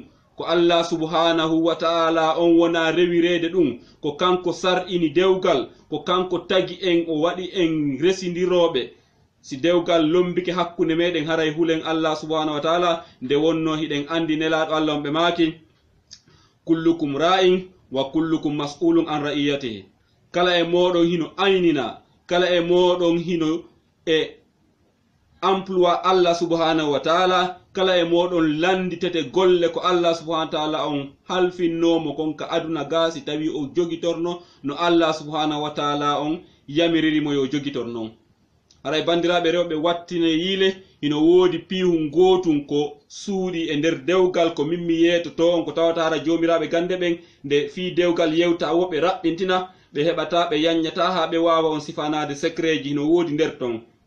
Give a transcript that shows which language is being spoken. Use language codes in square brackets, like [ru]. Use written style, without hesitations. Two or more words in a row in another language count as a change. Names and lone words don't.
[ff] ko Allah [ar] سبحانه وتعالى [ff] on wona rewirede ɗum ko kanko sar'ini dewgal ko kanko tagi en o waɗi en residiroɓe si dewgal lombike hakkunde meɗen haray hulen Allah [ar] سبحانه وتعالى [ff] nde wonno hiɗen andi nelaɗo Allah on ɓe maaki [ar] كلكم راع وكلكم مسؤول عن رعيته [ff] kala e moɗon hino aynina kala e moɗon hino e emploi Allah [ar] سبحانه وتعالى [ff] kala e moɗon landitete golle ko Allah [ar] سبحانه وتعالى [ff] on halfinnomo kon ka aduna gasi tawi o jogitorno no Allah [ar] سبحانه وتعالى [ff] on yamiririmo yo jogitornon haray bandiraɓe rewɓe wattine yiile hino woodi piihu gotum ko suuɗi e nder dewgal ko min mi yeetoto on ko tawata hara jomiraɓe gande ɓen nde fi dewgal yewta woɓe raɓɓintina ɓe heɓata ɓe yaññata ha ɓe wawa on sifanade secret ji hino woodi nder ton